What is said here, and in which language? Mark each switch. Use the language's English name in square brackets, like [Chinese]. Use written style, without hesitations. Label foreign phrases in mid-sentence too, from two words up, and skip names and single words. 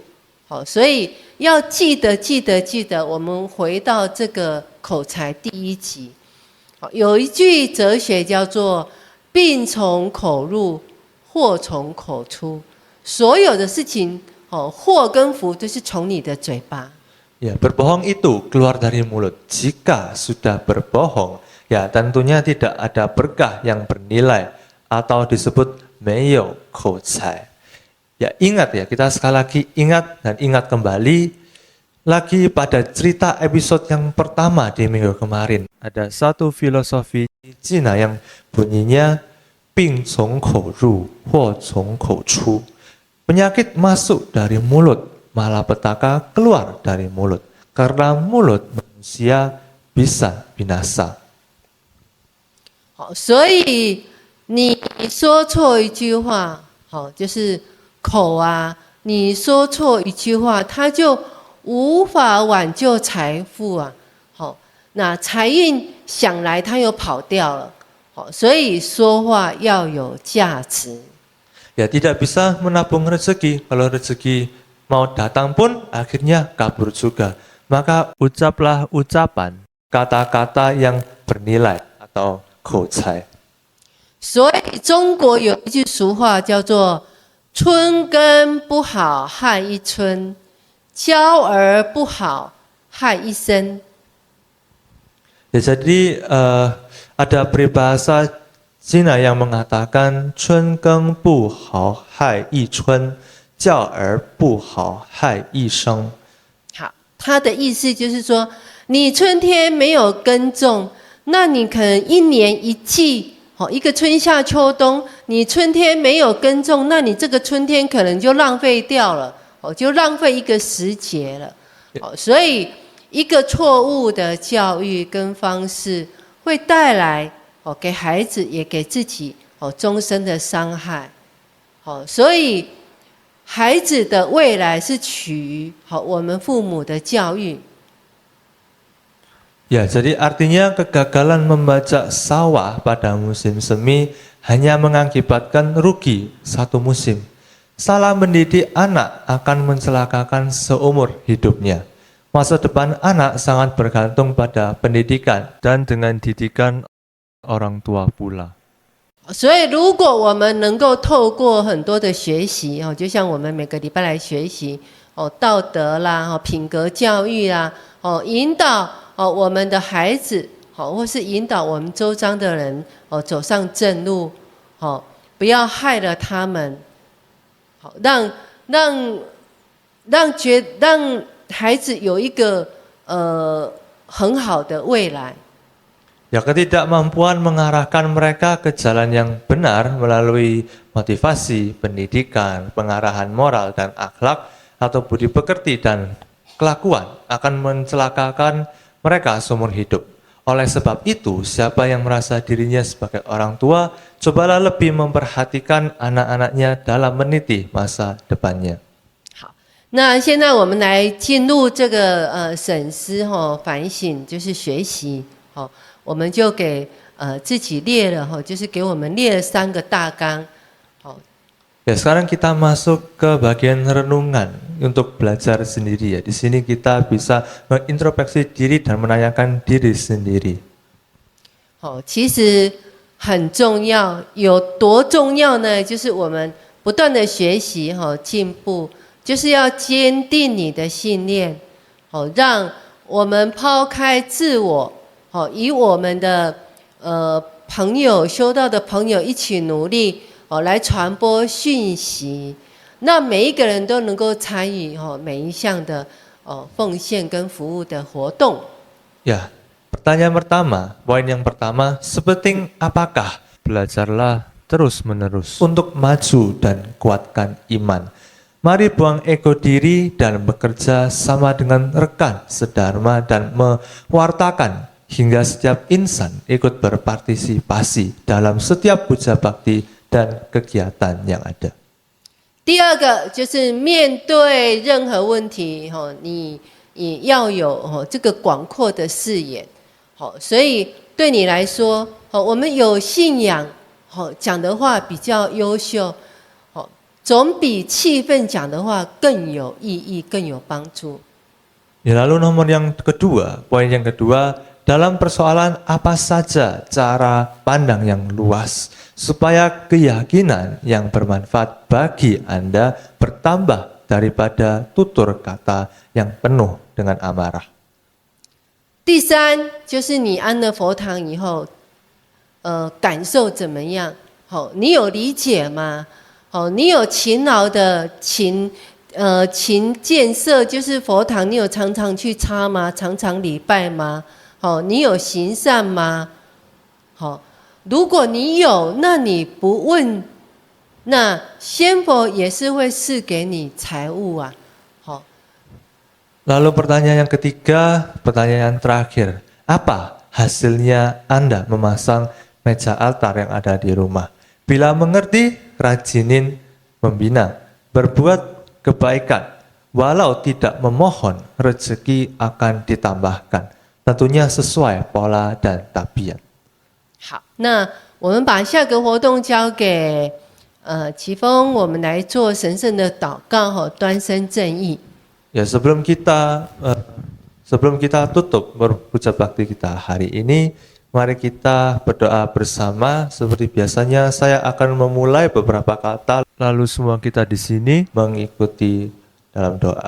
[Chinese] 所以要记得，我们回到这个口才第一集。有一句哲学叫做“病从口入，祸从口出”。所有的事情，祸跟福都是从你的嘴巴。 [Indonesian] Ya, berbohong itu keluar dari mulut. Jika sudah berbohong, ya tentunya tidak ada berkah yang bernilai atau disebut [Chinese] 没有口才. [Indonesian] Ya, ingat ya, kita sekali lagi ingat dan ingat kembali lagi pada cerita episode yang pertama di minggu kemarin. Ada satu filosofi Cina yang bunyinya [Chinese] 病从口入，祸从口出. [Indonesian] Penyakit masuk dari mulut, malapetaka keluar dari mulut. Karena mulut manusia bisa binasa. [Chinese] 所以你说错一句话，就是口啊，你说错一句话，它就无法挽救财富啊。那财运想来它又跑掉了。所以说话要有价值。 [Indonesian] Ya, tidak bisa menabung rezeki. Kalau rezeki mau datang pun akhirnya kabur juga. Maka ucaplah ucapan, kata-kata yang bernilai atau 口才。 [Chinese] 所以中国有一句俗话叫做“春耕不好害一春，教儿不好害一生”。 [Indonesian] Ya, jadi ada peribahasa Cina yang mengatakan [Chinese] 春耕不好害一春，教儿不好害一生。好，他的意思就是说，你春天没有耕种，那你可能一年一季。一个春夏秋冬，你春天没有耕种，那你这个春天可能就浪费掉了。就浪费一个时节了。所以一个错误的教育跟方式，会带来给孩子也给自己终身的伤害。所以孩子的未来是取于我们父母的教育。 [Indonesian] Ya, jadi artinya kegagalan membaca sawah pada musim semi hanya mengakibatkan rugi satu musim. Salah mendidik anak akan mencelakakan seumur hidupnya. Masa depan anak sangat bergantung pada pendidikan dan dengan didikan orang tua pula. [Chinese] 所以，如果我们能够透过很多的学习就像我们每个礼拜来学习道德啦、品格教育啦，引导我们的孩子或是引导我们周遭的人走上正路，不要害了他们，让孩子有一个很好的未来。 [Indonesian] Ya, ketidakmampuan mengarahkan mereka ke jalan yang benar melalui motivasi, pendidikan, pengarahan moral dan akhlak atau budi pekerti dan kelakuan akan mencelakakan mereka seumur hidup. Oleh sebab itu, siapa yang merasa dirinya sebagai orang tua, cobalah lebih memperhatikan anak-anaknya dalam meniti masa depannya. [Chinese] 好，那现在我们来进入这个审思反省，就是学习。我们就给自己列了就是给我们列了3个大纲。 [Indonesian] Ya, sekarang kita masuk ke bagian renungan untuk belajar sendiri ya. Di sini kita bisa mengintrospeksi diri dan menanyakan diri sendiri. [Chinese] 其实很重要，有多重要呢？就是我们不断的学习进步，就是要坚定你的信念，让我们抛开自我。以我们的朋友修道的朋友一起努力来传播讯息，那每一个人都能够参与每一项的奉献跟服务的活动。 [Indonesian] Ya, pertanyaan pertama, poin yang pertama, sepenting apakah? Belajarlah terus-menerus untuk maju dan kuatkan iman. Mari buang ego diri dan bekerja sama dengan rekan sedharma dan mewartakan hingga setiap insan ikut berpartisipasi dalam setiap puja bakti dan kegiatan yang ada. [Chinese] 第二个就是面对任何问题你也要有这个广阔的视野。所以对你来说我们有信仰讲的话比较优秀，总比气氛讲的话更有意义、更有帮助。 [Indonesian] Lalu nomor yang kedua, poin yang kedua, dalam persoalan apa saja cara pandang yang luas supaya keyakinan yang bermanfaat bagi Anda bertambah daripada tutur kata yang penuh dengan amarah. [Chinese] 第三就是你安了佛堂以后感受怎么样？你有理解吗？你有勤劳的勤建设，就是佛堂，你有常常去擦吗？常常礼拜吗？你有行善吗？如果你有，那你不问，那仙佛也是会赐给你财物啊。 [Indonesian] Lalu pertanyaan yang ketiga, pertanyaan yang terakhir, apa hasilnya Anda memasang meja altar yang ada di rumah? Bila mengerti, rajinin membina, berbuat kebaikan, walau tidak memohon, rezeki akan ditambahkan. Tentunya sesuai pola dan tabiat. [Chinese] 好，那我们把下个活动交给齐峰，我们来做神圣的祷告端身正义。 [Indonesian] Ya, sebelum kita tutup berpuja bakti kita hari ini, mari kita berdoa bersama. Seperti biasanya saya akan memulai beberapa kata, lalu semua kita di sini mengikuti dalam doa.